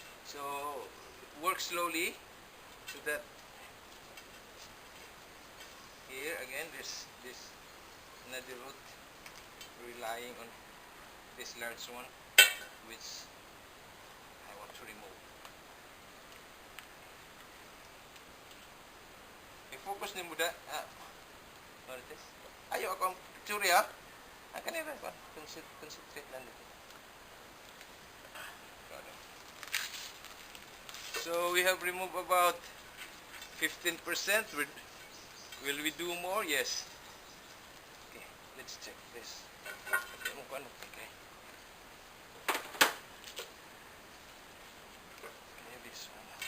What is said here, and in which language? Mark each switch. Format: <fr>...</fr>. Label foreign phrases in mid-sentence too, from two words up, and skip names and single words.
<en>So work slowly so that here again there's this another root relying on this large one which I want to remove.</en> <ceb>I-focus ni mo da</ceb> <en>what it is?</en> <tl>Ayaw ako ang picture ha. Ang kanina ba? Concentrate lang dito.</tl> <en>So we have removed about 15%. Will we do more? Yes. Okay, let's check this. Okay. Okay, this one.</en>